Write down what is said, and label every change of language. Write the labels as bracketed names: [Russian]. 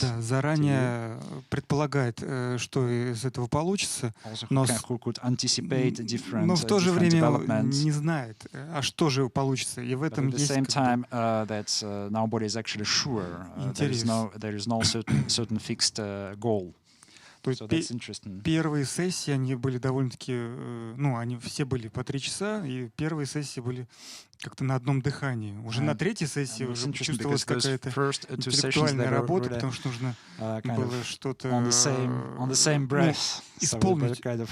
[Russian] Да, заранее предполагает, что из этого получится, но в то же время не знает, а что же получится. И в этом есть интерес. [English] There is no certain fixed goal. [Russian] То есть первые сессии, они были довольно-таки, ну, они все были по 3 часа, и первые сессии были как-то на одном дыхании. Уже на третьей сессии уже чувствовалась какая-то интеллектуальная работа, потому что нужно было что-то исполнить.